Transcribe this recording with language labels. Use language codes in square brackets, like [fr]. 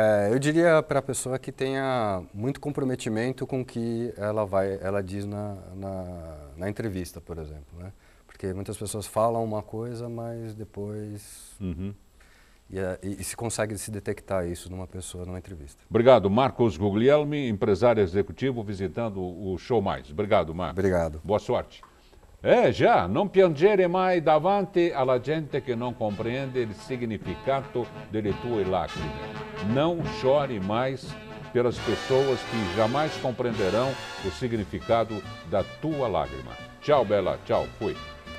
[pt] Eu diria para a pessoa que tenha muito comprometimento com o que ela diz na entrevista, por exemplo, né? Porque muitas pessoas falam uma coisa, mas depois... E se consegue se detectar isso numa pessoa, numa entrevista. Obrigado, Marcos Guglielmi, empresário executivo, visitando o Show Mais. Obrigado, Marcos. Obrigado. Boa sorte. [it] Non piangere mai davanti alla gente che non comprende il significato delle tue lacrime. [pt] Não chore mais pelas pessoas que jamais compreenderão o significado da tua lágrima. Tchau, Bela. Tchau. Fui.